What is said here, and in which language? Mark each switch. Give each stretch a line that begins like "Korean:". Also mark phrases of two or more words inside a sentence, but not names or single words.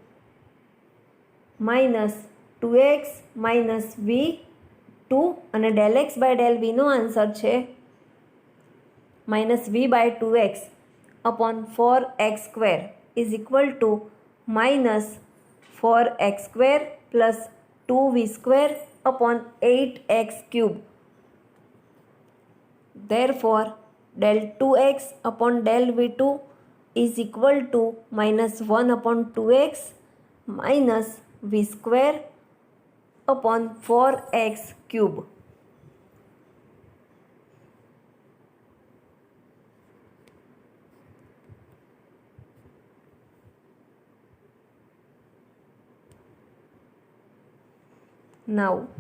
English: minus 2x minus v 2 અને del x by del v નો આન્સર છે minus v by 2x upon 4x square is equal to minus 4x square plus 2v square upon 8x cube. Therefore, del 2x upon del v2 is equal to minus 1 upon 2x minus v square upon 4x cube. Now,